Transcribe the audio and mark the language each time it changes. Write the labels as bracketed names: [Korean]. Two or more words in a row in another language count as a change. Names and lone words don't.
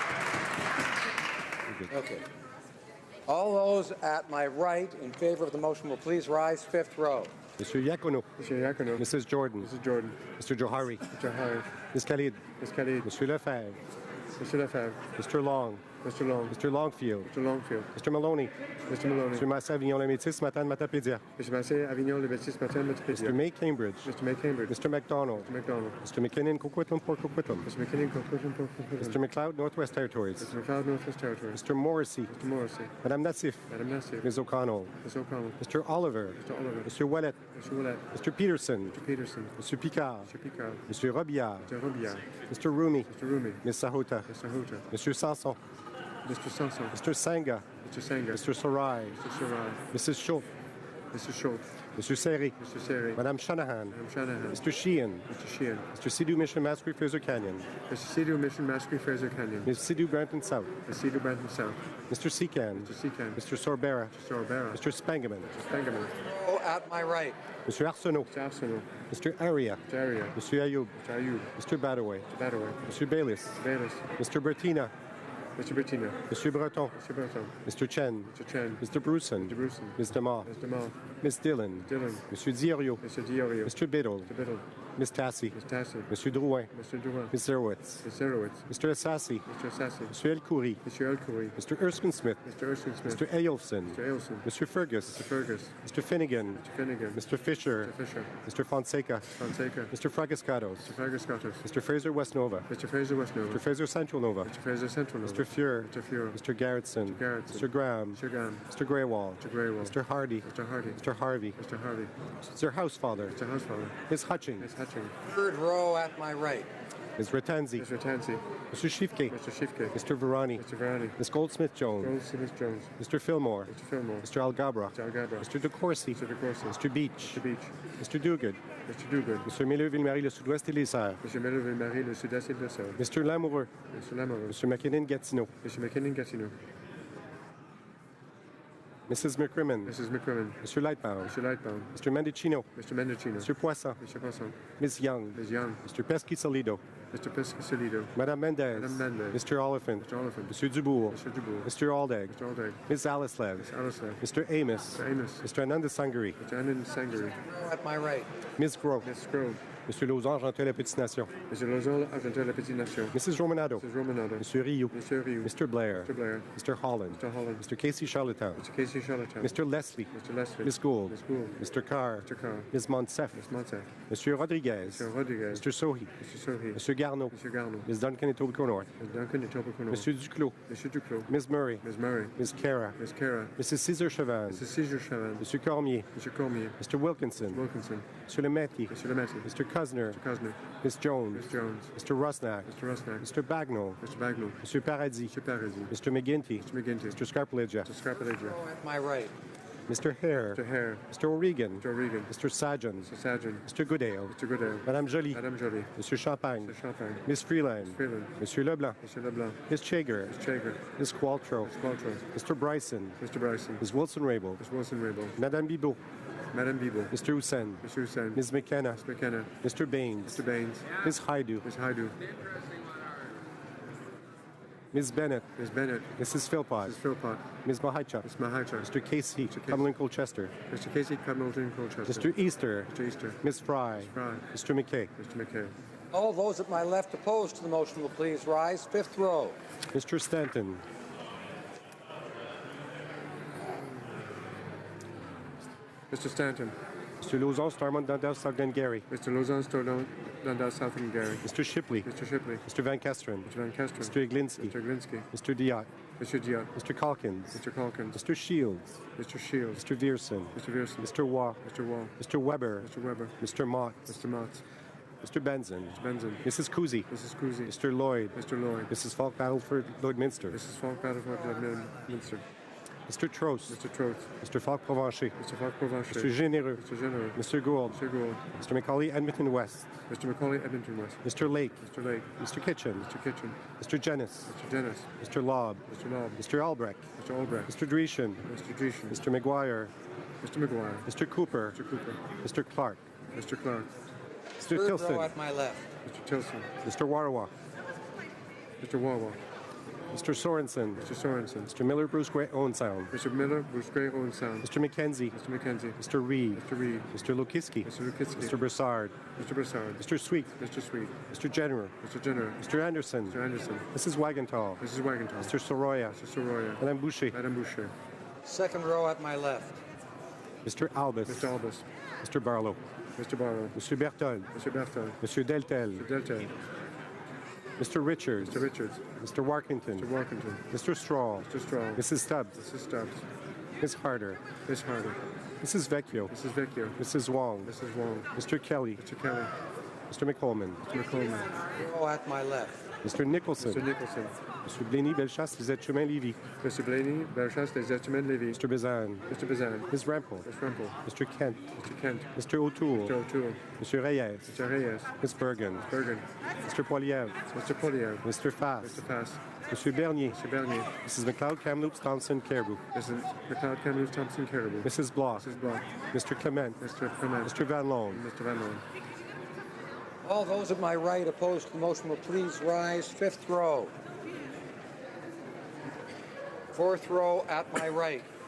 [English] Okay. All those at my right in favor of the motion will please rise. Fifth row. Mr. Iacono. Mr. Iacono. Mrs. Jordan. Mrs. Jordan. Mr. Johari. Mr. Harry. Ms. Khalid. Ms. Khalid. Monsieur Lefebvre. Mr. Lefebvre. Mr. Long. Mr. Long. Mr. Longfield. Mr. Longfield. Mr. Maloney. Mr. Maloney. Mr. Massé Avignon-le-Métis, Matane Matapédia. Mr. Massé Avignon Le Métis Matin Matapédia. Mr. May Cambridge. Mr. May Cambridge. Mr. McDonald. Mr. McDonald. Mr. McKinnon, Coquitlam, Port Coquitlam. Mr. McKinnon, Coquitlam, Port Coquitlam. Mr. McLeod, Northwest Territories. Mr. McLeod, Northwest Territories. Mr. Morrissey. Mr. Morrissey. Madame Nassif. Madame Nassif. Ms. O'Connell. Ms. O'Connell. Mr. Oliver. Mr. Oliver. Mr. Ouellet. Mr. Ouellet. Mr. Peterson. Mr. Peterson. Mr. Picard. Mr. Picard. Mr. Robillard. Mr. Robillard. Mr. Rumi. Mr. Rumi. Ms. Sahota. Mr. Houta. Mr. Sanson. Mr. Sanson. Mr. Sanga. Mr. Sanger. Mr. Sarai. Mr. Sarai. Mrs. Schultz. Mr. Schultz. Mr. Seri. Mr. Seri. Madame Shanahan. Madame Shanahan. Mr. Sheehan. Mr. Sheehan. Mr. Sidhu Mission Masquerade Fraser Canyon. Mr. Sidhu Mission Masquerade Fraser Canyon. Ms. Sidhu Branton South. Mr. Sidhu Branton South. Mr. Secan. Mr. Secan. Mr. Sorbera. Mr. Sorbera. Mr. Spangaman. Mr. Spangaman. Oh, at my right. Mr. Arsenault. Mr. Arsenault. Mr. Aria. Mr. Aria. Mr. Ayoub. Mr. Ayoub. Mr. Badaway. Mr. Badaway. Mr. Bayliss. Mr. Bayliss. Mr. Bertina. Mr. Bettina. Mr. Breton. Mr. Breton. Mr. Chen. Mr. Chen. Mr. Bruson. Mr. Bruson. Ms. DeMar. Ms. DeMar. Ms. Dillon. Dillon. Mr. Diorio. Mr. Diorio. Mr. Biddle. Mr. Biddle. Ms. Tassi. Ms. Tassi. Mr. Drouin. Mr. Drouin. Ms. Zerowitz. Ms. Zerowitz. Mr. Assassi. Mr. Assassi. Mr. El Khoury. Mr. El Khoury. Mr. Erskine Smith. Mr. Erskine Smith. Mr. Ailson. Mr. Ailson. Mr. Fergus. Mr. Fergus. Mr. Finnegan. Mr. Finnegan. Mr. Fisher. Mr. Fisher. Mr. Fonseca. Fonseca. Mr. Fragascatos. Mr. Fragascatos. Mr. Fraser West Nova. Mr. Fraser West Nova. Mr. Fraser Central Nova. Mr. Fraser Central Nova. Mr. Fuhr. Mr. Fuhr. Mr. Garrettson. Mr. Garrettson. Mr. Graham. Mr. Graham. Mr. Greywall. Mr. Greywall. Mr. Hardy. Mr. Hardy. Mr. Harvey. Mr. Harvey. Mr. Housefather. Mr. Housefather. Ms. Hutching. Ms. Hutching. Third row at my right. Ms. Ratanzi. Mr. Tansey. Mr. Shifke. Mr. Shifke. Mr. Verani. Mr. Verani. Ms. Goldsmith-Jones. Goldsmith Jones. Mr. Fillmore. Mr. Fillmore. Mr. Algabra. Mr. Algabra. Mr. DeCourcy. Mr. DeCourcy. Mr. Beach. Mr. Beach. Mr. Duguid. Mr. Duguid. Mr. Miller-Ville-Marie, le Sud-Ouest et les Serres. Mr. Miller-Ville-Marie, le Sud-Est et le Sud. Mr. Lamoureux. Mr. Lamoureux. Mr. McKinnon-Gatineau. Mr. McKinnon-Gatineau. Mrs. McCrimmon. Mrs. McCrimmon. Mr. Lightbound. Mr. Lightbound. Mr. Mendicino. Mr. Mendicino. Mr. Poisson. Mr. Poisson. Ms. Young. Ms. Young. Mr. Pesky-Solido. Mr. Pescasolido. Madame Mendez. Madame Mendez. Mr. Oliphant. Mr. Oliphant. Mr. Dubourg. Mr. Dubourg. Mr. Aldag. Mr. Aldag. Ms. Alislev. Ms. Alislev. Mr. Amos. Mr. Amos. Mr. Ananda Sangari. Mr. Anand Sangari. At my right. Ms. Grove. Ms. Grove. Mr. Lausanne, Argentin, la Petite Nation. Mr. Lozol, Argentin, la Petite Nation. Mrs. Romanado. Mrs. Romanado. Mr. Rioux. Mr. Rioux. Mr. Blair. Mr. Blair. Mr. Holland. Mr. Holland. Mr. Casey Charlottetown. Mr. Casey Charlottetown. Mr. Leslie. Mr. Leslie. Ms. Gould. Ms. Gould. Mr. Carr. Mr. Carr. Ms. Monsef. Ms. Montef. Mr. Rodriguez. Mr. Rodriguez. Mr. Sohi. Mr. Sohi. Mr. Garneau. Mr. Garneau. Ms. Duncan et Tobico North. Ms. Duncan et Tobico North. Mr. Duclos. Mr. Duclos. Ms. Murray. Ms. Murray. Ms. Cara. Ms. Cara. Mrs. Cesar Chavan. Mrs. Cesar Chavan. Mr. Cormier. Mr. Cormier. Mr. Wilkinson. Wilkinson. Mr. Lemaitre. Mr. Lemaitre. Mr. Kuzner. Mr. Kuzner. Ms. Jones. Ms. Jones. Mr. Rusnak. Mr. Rusnak. Mr. Bagnall. Mr. Bagnall. Mr. Paradis. Mr. Paradis. Mr. McGinty. Mr. McGinty. Mr. Scarpaleggia. Mr. Scarpaleggia. At my right. Mr. Hare. Mr. Hare. Mr. O'Regan. Mr. O'Regan. Mr. Sajan. Mr. Sajan. Mr. Goodale. Mr. Goodale. Madame Joly. Madame Joly. Mr. Champagne. Mr. Champagne. Ms. Freeland. Ms. Freeland. Monsieur Leblanc. Mr. Leblanc. Ms. Chager. Ms. Chager. Ms. Qualtrough. Ms. Qualtrough. Mr. Bryson. Mr. Bryson. Ms. Wilson-Raybould. Ms. Wilson-Raybould. Madame Bibot. Madame Bibot. Mr. Hussein. Mr. Hussein. Ms. McKenna. Ms. McKenna. Mr. Baines. Mr. Baines. Ms. Haidu. Ms. Haidu. Ms. Bennett. Ms. Bennett. Mrs. Philpott. Mrs. Philpott. Ms. Mahicha. Ms. Mahicha. Mr. Casey. Casey. Cumberland Colchester. Mr. Casey Cumberland Colchester. Mr. Easter. Mr. Easter. Ms. Fry. Ms. Fry. Mr. McKay. Mr. McKay. All those at my left opposed to the motion will please rise. Fifth row. Mr. Stanton. Mr. Stanton. Mr. Lauzon, Stormont, Dundas, South Glengarry. Mr. Lauzon, Stormont, Dundas, South Glengarry. Mr. Shipley. Mr. Shipley. Mr. Van Kesteren. Mr. Van Kesteren. Mr. Iglinski. Mr. Glinsky. Mr. Diot. Mr. Diot. Mr. Calkins. Mr. Calkins. Mr. Shields. Mr. Shields. Mr. Vierson. Mr. Vierson. Mr. Waugh. Mr. Wall. Mr. Weber. Mr. Weber. Mr. Mott. Mr. Mott. Mr. Benson. Mr. Benson. Mrs. Cousy. Mrs. Cousy. Mr. Lloyd. Mr. Lloyd. Mrs. Falk Battleford Lloydminster. Mrs. Falk Battleford Minster. Mr. Trost. Mr. Trost. Mr. Falk Provencher. Mr. Falk Provencher. Mr. Généreux. Mr. Généreux. Mr. Gould. Mr. Gould. Mr. Macaulay Edmonton West. Mr. Macaulay Edmonton West. Mr. Lake. Mr. Lake. Mr. Kitchen. Mr. Kitchen. Mr. Jennis. Mr. Dennis. Mr. Lobb. Mr. Lobb. Mr. Albrecht. Mr. Albrecht. Mr. Dreeshen. Mr. Dreeshen. Mr. McGuire. Mr. McGuire. Mr. Cooper. Mr. Cooper. Mr. Clark. Mr. Clark. Mr. Third Tilson. row at my left. Mr. Tilson. Mr. Warawa. Mr. Wawa. Mr. Sorensen. Mr. Sorensen. Mr. Miller, Bruce Gray, Owen Sound. Mr. Miller, Bruce Gray, Owen Sound. Mr. McKenzie. Mr. McKenzie. Mr. Reed. Mr. Reed. Mr. Lukiski. Mr. Lukitsky. Mr. Broussard. Mr. Broussard. Mr. Sweet. Mr. Sweet. Mr. Jenner. Mr. Jenner. Mr. Anderson. Mr. Anderson. Mrs. Wagenthal. Mrs. Wagenthal. Mr. Soroya. Mr. Soroya. Madame Boucher. Madame Boucher. Second row at my left. Mr. Albus. Mr. Albus. Mr. Barlow. Mr. Barlow. Mr. Berthold. Mr. Berthold. Mr. Deltel. Mr. Deltel. Mr. Richards. Mr. Richards. Mr. Warkington. Mr. Walkington. Mr. Straw. Mr. Straw. Mrs. Stubbs. Mrs. Stubbs. Ms. Harder. Miss Harder. Mrs. Vecchio. Mrs. Vecchio. Mrs. Wong. Mrs. Wong. Mr. Kelly. Mr. Kelly. Mr. McColman. Mr. McColman. Row at my left. Mr. Nicholson. Mr. Nicholson. Mr. Blaney, Bellechasse, Lisette Chemin, Lévis. Mr. Blaney, Bellechasse, Les Estimates, Lévis. Mr. Bazan. Mr. Bazan. Ms. Rampel. Ms. Rumpel. Mr. Kent. Mr. Kent. Mr. O'Toole. Mr. O'Toole. Mr. Reyes. Mr. Reyes. Ms. Bergen. Bergen. Mr. Poiliev. Mr. Poliev. Mr. Fass. Mr. Fass. Mr. Bernier. Mr. Bernier. Mrs. McLeod, Kamloops, Thompson, Caribou. Mrs. McLeod, Kamloops, Thompson, Caribou. Mrs. Block. Mrs. Block. Mr. Clement. Mr. Clement. Mr. Van Loan. Mr. Van Loan. All those at my right opposed to the motion will please rise. Fifth row. Fourth row at my right.